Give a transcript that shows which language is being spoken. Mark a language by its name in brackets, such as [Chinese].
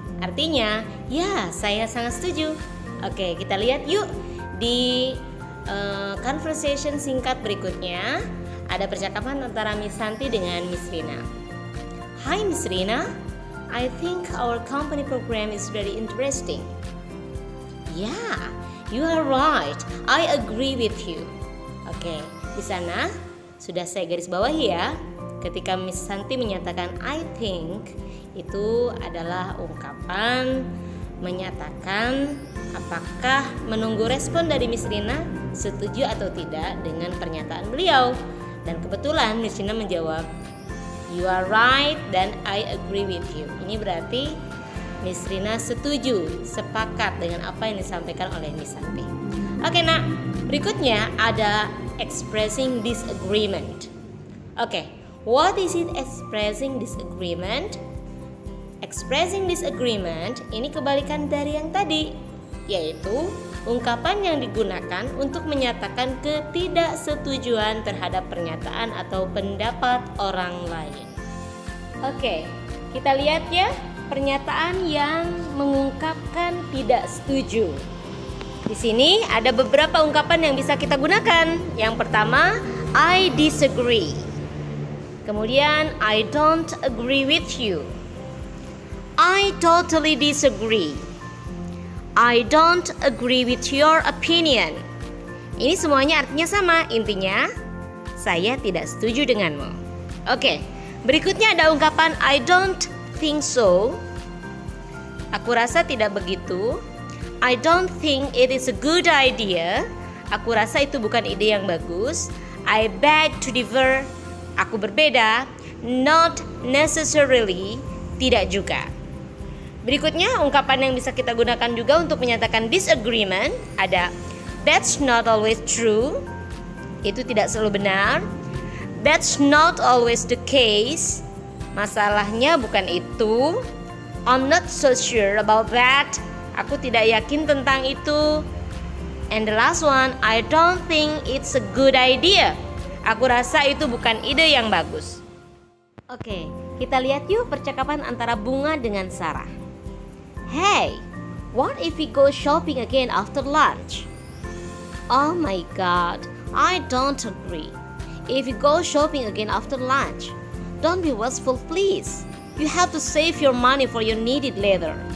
[Indonesian] Artinya, ya, saya sangat setuju. Oke, kita lihat yuk di conversation singkat berikutnya. Ada percakapan antara Miss Santi dengan Miss Rina. [English] Hi Miss Rina, I think our company program is very interesting. Yeah, you are right, I agree with you. [Indonesian] Oke, di sana sudah saya garis bawahi ya. Ketika Miss Santi menyatakan [English] I think, [Indonesian] itu adalah ungkapan menyatakan apakah menunggu respon dari Miss Rina setuju atau tidak dengan pernyataan beliau. Dan kebetulan Miss Rina menjawab [English] you are right [Indonesian] dan [English] I agree with you. [Indonesian] Ini berarti Miss Rina setuju, sepakat dengan apa yang disampaikan oleh Miss Santi. Oke nak, Berikutnya ada [English] expressing disagreement. Oke, what is it expressing disagreement? Expressing disagreement [Indonesian] ini kebalikan dari yang tadi, yaitu ungkapan yang digunakan untuk menyatakan ketidaksetujuan terhadap pernyataan atau pendapat orang lain. Oke, kita lihat ya pernyataan yang mengungkapkan tidak setuju. Di sini ada beberapa ungkapan yang bisa kita gunakan. Yang pertama, [English] I disagree. [Indonesian] Kemudian, [English] I don't agree with you. I totally disagree. I don't agree with your opinion. [Indonesian] Ini semuanya artinya sama. Intinya, saya tidak setuju denganmu. Oke, berikutnya ada ungkapan [English] I don't think so. [Indonesian] Aku rasa tidak begitu. [English] I don't think it is a good idea. [Indonesian] Aku rasa itu bukan ide yang bagus. [English] I beg to differ. [Indonesian] Aku berbeda. [English] Not necessarily. [Indonesian] Tidak juga. Berikutnya ungkapan yang bisa kita gunakan juga untuk menyatakan disagreement ada [English] that's not always true. [Indonesian] Itu tidak selalu benar. [English] That's not always the case. [Indonesian] Masalahnya bukan itu. [English] I'm not so sure about that. [Indonesian] Aku tidak yakin tentang itu. [English] And the last one, I don't think it's a good idea. [Indonesian] Aku rasa itu bukan ide yang bagus. Oke, kita lihat yuk percakapan antara Bunga dengan Sarah. [English] Hey, what if we go shopping again after lunch? Oh my god, I don't agree. If we go shopping again after lunch, don't be wasteful please. You have to save your money for your needed later.